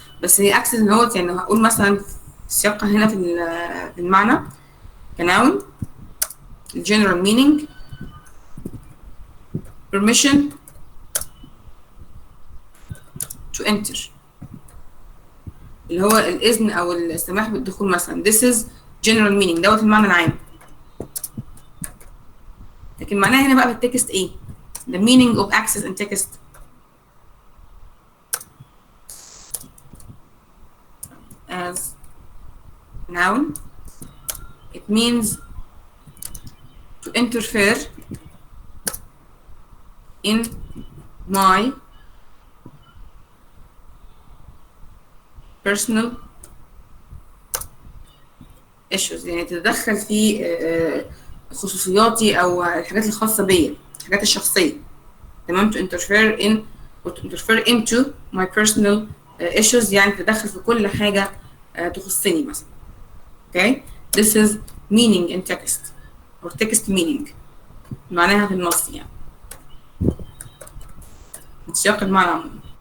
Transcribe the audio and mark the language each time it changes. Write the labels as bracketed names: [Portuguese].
[Arabic] بس هي access اللي هو يعني هقول مثلا في سياقها هنا في المعنى كناون [English] general meaning permission to enter [Arabic] اللي هو الإذن أو السماح بالدخول مثلا. [English] This is general meaning، [Arabic] دوت المعنى العام. لكن معناها هنا بقى في التكست إيه؟ [English] The meaning of access in text. As noun, it means to interfere in my personal issues، [Arabic] يعني تتدخل في خصوصياتي أو الحاجات الخاصة بيا، الحاجات الشخصية. [English] تمام؟ to interfere in or to interfere into my personal issues، [Arabic] يعني تتدخل في كل حاجة تخصني مثلا. [English] Okay? This is meaning in text or text meaning. [Arabic] معناها في النص يعني. سياق المعنى عموما.